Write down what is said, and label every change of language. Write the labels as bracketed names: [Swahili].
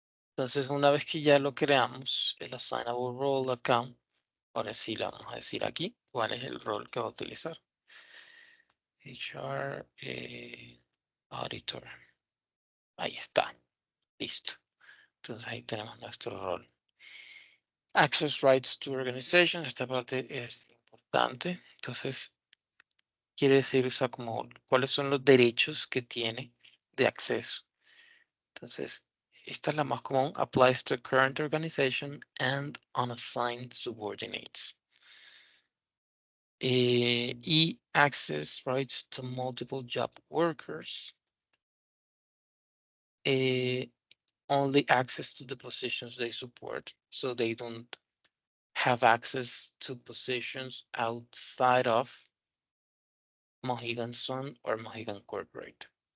[Spanish] Entonces, una vez que ya lo creamos, el [English] assignable role account, [Spanish] ahora sí le vamos a decir aquí cuál es el rol que va a utilizar. HR Auditor. Ahí está. Listo. Entonces ahí tenemos nuestro rol. [English] Access rights to organization. [Spanish] Esta parte es importante. Entonces, quiere decir, o sea, como cuáles son los derechos que tiene de acceso. Entonces, esta es la más común. [English] Applies to current organization and unassigned subordinates. Y access rights to multiple job workers. Only access to the positions they support, so they don't have access to positions outside of Mohegan Sun or Mohegan Corporate.